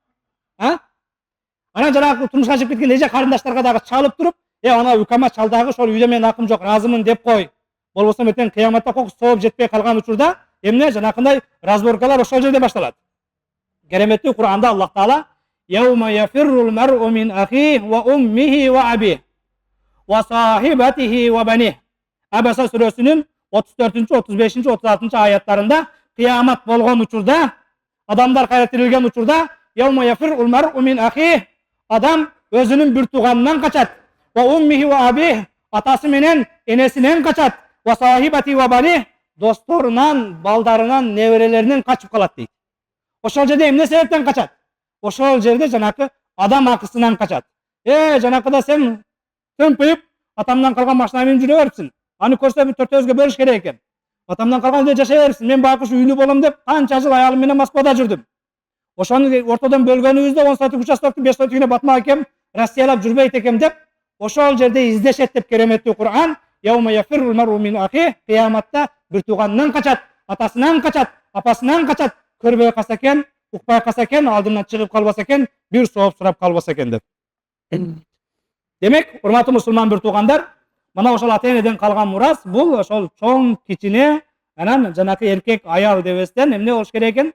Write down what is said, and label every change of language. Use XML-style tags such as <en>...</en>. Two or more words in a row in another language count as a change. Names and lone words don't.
<ky>Анан жанагы турмушка чыгып кеткен эже карындаштарга дагы чалып туруп, ана үкама чалдагы ошол үйдө менин акым жок, ыраазымын деп кой. Болбосо метен кыяматта кокус сооп жетпей калган учурда эмне жанакындай разборкалар ошол жерде башталат. Кереметтүү Кур'анда Аллах Таала</ky> <ar>يوم يفر المرء من أخيه وأمه وأبيه وصاحبته وبنيه.</ar> <ky>Abasa surесинин 34, 35, 36 аяттарында кыямат болгон учурда, адамдар кайра тирилген учурда,</ky> <ar>يوم يفر المرء من أخيه,</ar> <ky>адам өзүнүн бир тууганынан качат.</ky> <ar>وأمه وأبيه,</ar> <ky>атасы менен энесинен качат.</ky> <ar>وصاحبته وبنيه,</ar> <ky>досторунан, балдарынан, неберелеринен качып калат дейт. Ошол жерде эмне себептен качат? Ошол жерде жанакы адам акысынан качат. Жанакыда сен төмпөйүп, атамдан калган машина менен жүрө берипсиң. Аны көрсө бир төртөөбүзгө бөлүш керек экен. Атамдан калган үйдө жашай берипсиң. Мен байкуш үйлүү болом деп канча жыл аялым менен Москвада жүрдүм. Ошону ортодон бөлгөнүбүздө 10 сотук участокту 5 сотугуна батмак экем, Россиялап жүрбөйт экем деп, ошол жерде издешет деп кереметтүү Кур'ан.</ky> <ar>يوم يفر المرء من أخيه,</ar> <ky>кыяматта бир тууганынан качат, атасынан качат, апасынан качат, көрбөй калса экен, укпай калса экен, алдынан чыгып калбаса экен, бир сооп сурап калбаса экен деп. Демек, урматтуу мусулман бир туугандар, мына ошол ата энеден калган мурас, бул ошол чоң, кичине, анан жанакы эркек, аял дебестен эмне болуш керек экен?</ky>